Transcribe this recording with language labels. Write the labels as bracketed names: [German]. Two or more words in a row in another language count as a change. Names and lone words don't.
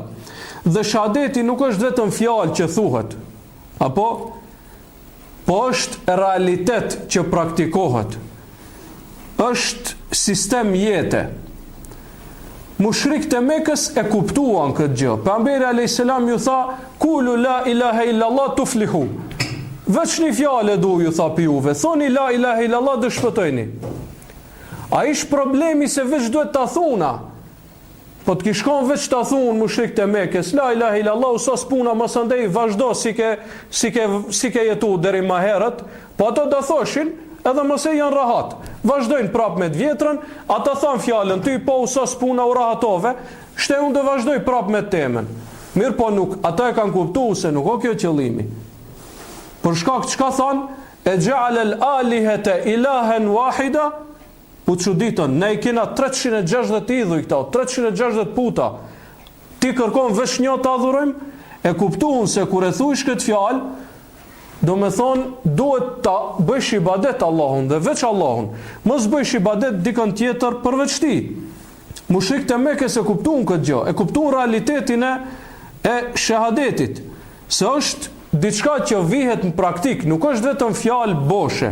[Albanian] Dhe shahadeti nuk është vetëm fjalë që thuhet, po është realitet që praktikohet. Është sistem jete. Mushrikët e Mekës e kuptuan këtë gjë. Pejgamberi [Arabic] عليه السلام [Albanian] ju tha, [Arabic] "قولوا لا إله إلا الله تفلحوا." [Albanian] Veç një fjalë du ju tha pi juve, thoni [Arabic] لا إله إلا الله [Albanian] dhe shpëtojni. A ish problemi se veç duhet ta thuna. Po të kishkon veç ta thunë mushrikët e Mekës, [Arabic] لا إله إلا الله, [Albanian] sa spuna mos andej vazhdo si ke jetu deri më herët, po ato do thoshin edhe mos e janë rahat. Vazhdojnë prapë me të vjetrën, ata thanë fjalën, ty po sa spuna u rahatove, unë do vazhdoj prapë me temën. Mirë, po nuk, ata e kanë kuptuar se nuk o kjo qëllimi. Për shkak çka thanë, [Arabic] أجعل الآلهة إلها واحدا, [Albanian] u çuditën, ne i kena 360 idhuj këta, 360 puta. Ti kërkon veç një të adhurojmë, e kuptuan se kur e thuish këtë fjalë, do me thonë, duhet ta bësh ibadet Allahun dhe veç Allahun. Mos bësh ibadet dikën tjetër përveç ti. Mushrikët e Mekës e kuptuan këtë gjë, e kuptuan realitetin e shahadetit, se është diçka që vihet në praktik, nuk është vetëm fjalë boshe.